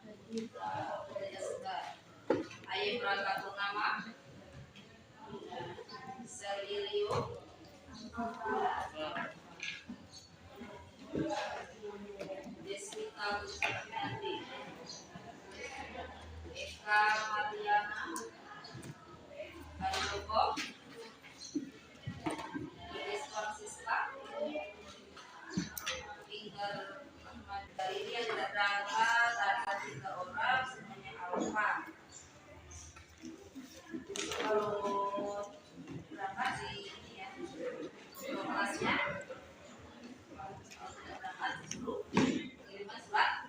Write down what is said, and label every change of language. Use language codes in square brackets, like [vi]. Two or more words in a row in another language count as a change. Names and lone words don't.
[id] Ayu Prata Purnama, Selilio, Deswita Kusnandi, Eka Mariana, Handoko, Iskor Sisla, Inger Ahmad. Kali ini yang tidak berangkat ada 3 orang, semuanya alfa. Kalau berangkat di ini ya, kelasnya tidak berangkat dulu, kirimkan surat.